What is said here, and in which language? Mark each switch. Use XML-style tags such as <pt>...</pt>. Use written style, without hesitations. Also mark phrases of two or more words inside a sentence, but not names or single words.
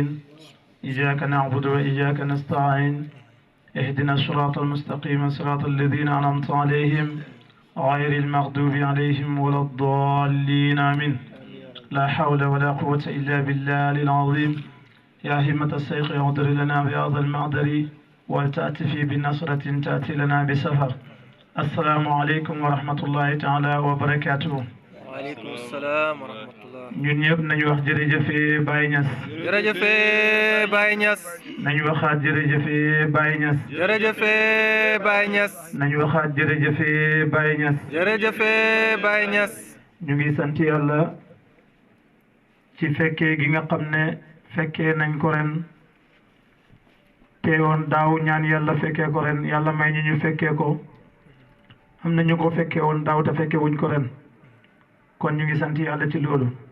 <ar>إياك نعبد وإياك نستعين اهدنا الصراط المستقيم صراط الذين أنعمت عليهم غير المغضوب عليهم ولا الضالين آمين لا حول ولا قوة إلا بالله العظيم يا همة الشيخ اغفر لنا بهذا المعذر ولتأتي بنصرة تأتي لنا بسفر السلام عليكم ورحمة الله تعالى وبركاته. وعليكم السلام ورحمة الله.</ar> <wo>ñun ñëpp nañu wax jërëjëfe Baye Niass. jërëjëfe Baye Niass. nañu waxaat jërëjëfe Baye Niass. jërëjëfe Baye Niass. nañu waxaat jërëjëfe Baye Niass. jërëjëfe Baye Niass. ñu ngi sant yàlla ci fekkee gi nga xam ne fekkee nañ ko ren teewoon daaw ñaan yàlla fekkee ko ren yàlla may ñu fekkee ko am na ñu ko fekkee woon daaw te fekkee wuñ ko ren kon ñu ngi sant yàlla ci loolu</wo>